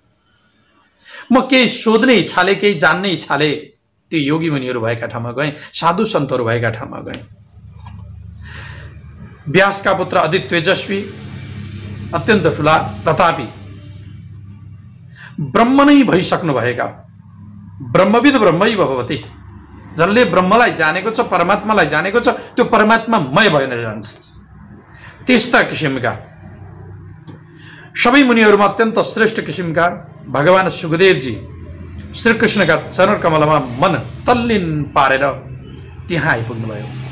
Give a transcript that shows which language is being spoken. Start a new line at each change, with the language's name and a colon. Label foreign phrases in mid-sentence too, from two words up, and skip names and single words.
Nepali: म केही सोध्ने इच्छाले, केही जान्ने इच्छाले त्यो योगी मुनिहरू भएका ठाउँमा गएँ, साधु सन्तहरू भएका ठाउँमा गएँ। व्यासका पुत्र अति तेजस्वी, अत्यन्त ठुला प्रतापी, ब्रह्म नै भइसक्नु भएका,
Sanskrit: ब्रह्मविद ब्रह्मैव भवति,
Nepali: जसले ब्रह्मलाई जानेको छ, परमात्मालाई जानेको छ, त्यो परमात्मामय भएर जान्छ। त्यस्ता किसिमका सबै मुनिहरूमा अत्यन्त श्रेष्ठ किसिमका भगवान सुखदेवजी श्रीकृष्णका चरण कमलमा मन तल्लीन पारेर त्यहाँ आइपुग्नुभयो।